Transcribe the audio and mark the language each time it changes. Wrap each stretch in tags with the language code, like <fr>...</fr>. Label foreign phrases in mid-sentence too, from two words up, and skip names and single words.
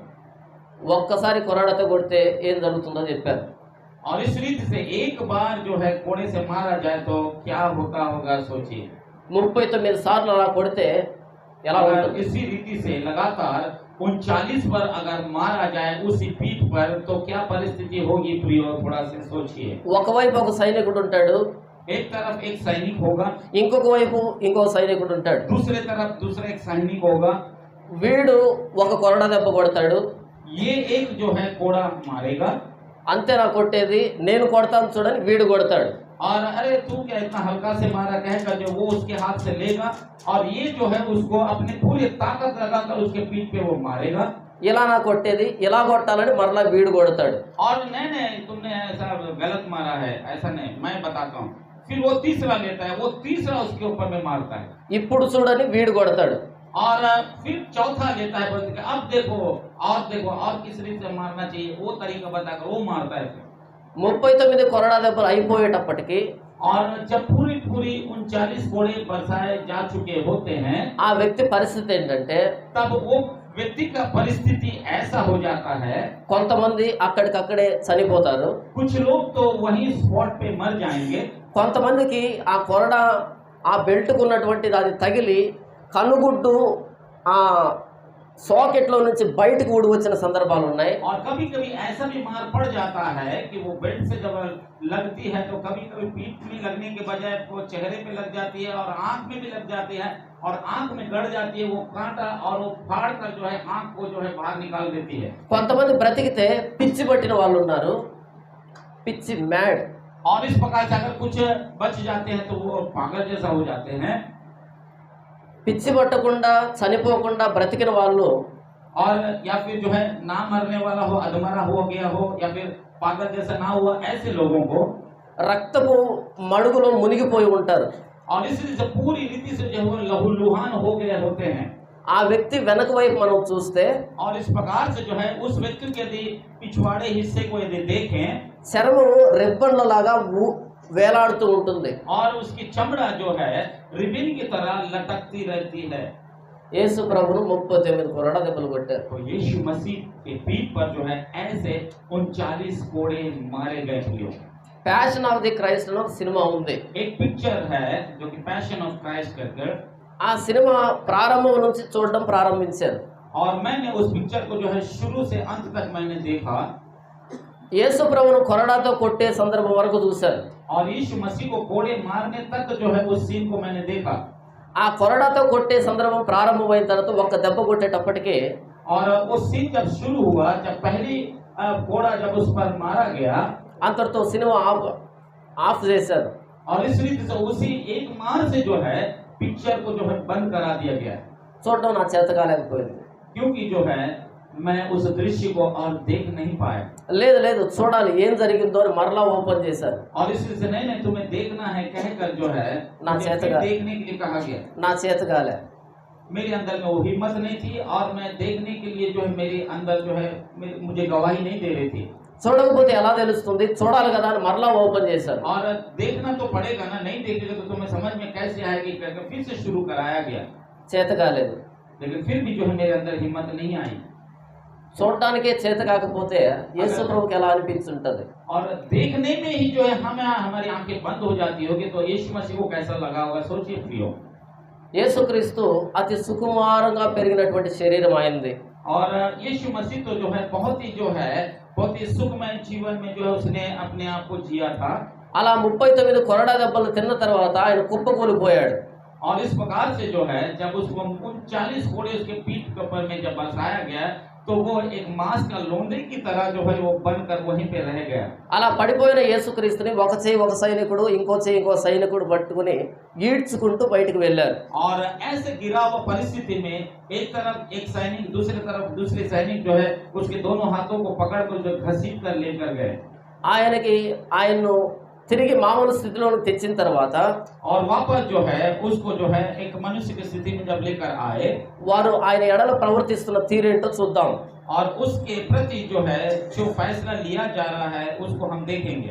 <te>ఒక్కసారి కొరడాతో కొడితే ఏం జరుగుతుందో చెప్పారు.</te> <hi>और इस रीति से एक बार जो है कोड़े से मारा जाए तो क्या होता होगा सोचिए।</hi> <te>39 సార్లు అలా కొడితే ఎలా</te> <hi>अगर</hi> <te>ఉంటుంది?</te> <hi>इसी रीति से लगातार 39 बार अगर मारा जाए उसी पीठ पर तो क्या परिस्थिति होगी प्रियो, थोड़ा से सोचिए।</hi> <te>ఒకవైపు ఒక సైనికుడు ఉంటాడు,</te> <hi>एक तरफ एक सैनिक होगा,</hi> <te>ఇంకొక వైపు ఇంకో సైనికుడు ఉంటాడు.</te> <hi>दूसरे तरफ दूसरा एक सैनिक होगा।</hi> <te>వీడు ఒక కొరడా దెబ్బ కొడతాడు.</te> <hi>ये एक जो है कोड़ा मारेगा</hi> <te>అంతేనా కొట్టేది, నేను కొడతాను చూడని వీడు కొడతాడు.</te> <hi>और अरे तू क्या इतना हल्का से मारा कहकर जो वो उसके हाथ से लेगा और ये जो है उसको अपने पूरी ताकत लगाकर उसके पीठ पे वो मारेगा।</hi> <te>ఇలా నా కొట్టేది, ఇలా కొట్టాలని మరలా వీడు కొడతాడు.</te> <hi>और नहीं तुमने ऐसा गलत मारा है, ऐसा नहीं, मैं बताता हूँ। फिर वो तीसरा लेता है, वो तीसरा उसके ऊपर में मारता है</hi> <te>ఇప్పుడు చూడని వీడు కొడతాడు.</te> <hi>और फिर चौथा लेता है, बोलते हैं, अब देखो और किस रीति से मारना चाहिए वो तरीका बताकर वो मारता है।</hi> <te>39 కొరడా దెబ్బలు అయిపోయేటప్పటికి</te> <hi>और जब पूरी 39 कोड़े बरसाए जा चुके होते हैं</hi> <te>ఆ వ్యక్తి పరిస్థితి ఏంటంటే</te> <hi>तब वो व्यक्ति का परिस्थिति ऐसा हो जाता है,</hi> <te>కొంతమంది అక్కడికక్కడే చనిపోతారు.</te> <hi>कुछ लोग तो वहीं स्पॉट पे मर जाएंगे,</hi> <te>కొంతమందికి ఆ కొరడా ఆ బెల్ట్కు ఉన్నటువంటి అది తగిలి కనుగుడ్డు ఆ सॉकेटలో నుంచి బయటికి ఊడి వచ్చిన సందర్భాలు ఉన్నాయి.</te> <hi>और कभी कभी ऐसा भी मार पड़ जाता है कि वो बेल्ट से जब लगती है तो कभी कभी पीठ में लगने के बजाय वो चेहरे पे लग जाती है और आंख में भी लग जाती है और आंख में गड़ जाती है वो कांटा और वो फाड़ कर जो है आंख को जो है बाहर निकाल देती है।</hi> <te>కొంతమంది బ్రతికితే పిచ్చి పట్టిన వాళ్ళు ఉన్నారు, పిచ్చి మ్యాడ్।</te> <hi>और इस प्रकार से अगर कुछ बच जाते हैं तो वो पागल जैसा हो जाते हैं।</hi> <te>పిచ్చి పట్టకుండా చనిపోకుండా బ్రతికిన వాళ్ళు</te> <hi>और या फिर जो है ना मरने वाला हो, अधमरा हो गया हो, या फिर पागल जैसा ना हुआ, ऐसे लोगों को</hi> <te>రక్తపు మడుగులో మునిగిపోయి ఉంటారు.</te> <hi>और इसलिए से पूरी रीति से जो है लहूलुहान हो गए होते हैं।</hi> <te>ఆ వ్యక్తి వెనక వైపు మనం చూస్తే</te> <hi>और इस प्रकार से जो है उस व्यक्ति के यदि पिछवाड़े हिस्से को यदि देखें</hi> <te>చర్మం రెబ్బన్లలాగా వేలాడుతూ ఉంటుంది.</te> <hi>और उसकी चमड़ा जो है रिबन की तरह लटकती रहती है।</hi> <te>యేసు ప్రభును 39 కొరడా దెబ్బలు కొట్టారు.</te> <hi>तो यीशु मसीह के पीठ पर जो है ऐसे 39 कोड़े मारे गए थे।</hi> <te>ప్యాషన్ ఆఫ్ ది క్రైస్ట్ అని ఒక సినిమా ఉంది.</te> <hi>एक पिक्चर है जो कि पैशन ऑफ क्राइस्ट कहकर,</hi> <te>ఆ సినిమా ప్రారంభం నుంచి చూడడం ప్రారంభించారు.</te> <hi>और मैंने उस पिक्चर को जो है शुरू से अंत तक मैंने देखा।</hi> <te>యేసు ప్రభును కొరడాతో కొట్టే సందర్భం వరకు చూశారు.</te> <hi>और यीशु मसीह को कोड़े मारने तक जो है उस सीन को मैंने देखा।</hi> <te>ఆ కొరడాతో కొట్టే సందర్భం ప్రారంభమైన తర్వాత ఒక్క దెబ్బ కొట్టేటప్పటికి</te> <hi>और वो सीन जब शुरू हुआ, जब पहली कोड़ा जब उस पर मारा गया,</hi> <te>అంతటితో సినిమా ఆఫ్ చేశారు.</te> <hi>और इस रीति से उसी एक मार से जो है पिक्चर को जो है बंद करा दिया गया,</hi> <te>చూడడం నా చేత కాలేకపోయింది.</te> <hi>क्योंकि जो है मैं उस दृश्य को और देख नहीं पाया।</hi> <te>లేదు చూడాలి ఏం జరిగిందో అని మరలా ఓపెన్ చేశారు.</te> <hi>और इसलिए से नहीं तुम्हें देखना है कहकर जो है ना मुझे चाहते फिर का। देखने के लिए कहा गया।</hi> <te>నా చేత కాలే.</te> <hi>मेरे अंदर में वो हिम्मत नहीं थी, और मैं देखने के लिए जो है मेरे अंदर जो है मुझे गवाही नहीं दे रही थी।</hi> <te>చూడకపోతే ఎలా తెలుస్తుంది, చూడాలి కదా అని మరలా ఓపెన్ చేశారు.</te> <hi>और देखना तो पड़ेगा ना, नहीं देखेगा तो तुम्हें समझ में कैसे आएगी कहकर फिर से शुरू कराया गया।</hi> <te>చేత కాలేదు.</te> <hi>लेकिन फिर भी जो है मेरे अंदर हिम्मत नहीं आई।</hi> <te>చూడడానికే చేత కాకపోతే యేసు ప్రభుకి ఎలా అనిపించుంటది.</te> <hi>और देखने में ही जो है हमारी आंखें बंद हो जाती होगी, तो यीशु मसीह को कैसा लगा होगा, सोचिए प्रियो।</hi> <te>యేసుక్రీస్తు అతి సుకుమారంగా పెరిగినటువంటి శరీరం ఆయనది.</te> <hi>और यीशु मसीह तो जो है बहुत ही सुखमय जीवन में जो है उसने अपने आप को जिया था।</hi> <te>అలా 39 కొరడా దెబ్బలు తిన్న తర్వాత ఆయన కుప్పకూలిపోయాడు.</te> <hi>और इस प्रकार से जो है जब उसको 39 कोड़े उसके पीठ के ऊपर में जब बसाया गया, तो वो एक मांस का लोंदे की तरह जो है वो बनकर वहीं पे रह गया।</hi> <te>అలా పడిపోయిన యేసుక్రీస్తుని ఒక చేయి ఒక సైనికుడు ఇంకో సైనికుడు పట్టుకుని ఈడ్చుకుంటూ బయటికి వెళ్ళారు.</te> <hi>और ऐसे गिरा हुआ परिस्थिति में एक तरफ एक सैनिक, दूसरी तरफ दूसरे सैनिक जो है उसके दोनों हाथों को पकड़कर जो घसीट कर लेकर गए।</hi> <te>ఆయన్ను తిరిగి మామూలు స్థితిలోకి తెచ్చిన తర్వాత</te> <hi>और वापस जो है उसको जो है एक मनुष्य की स्थिति में जब लेकर आए,</hi> <te>వారు ఆయన ఎడల ప్రవర్తిస్తున్న తీరేంటో చూద్దాం.</te> <hi>और उसके प्रति जो है जो फैसला लिया जा रहा है उसको हम देखेंगे।</hi>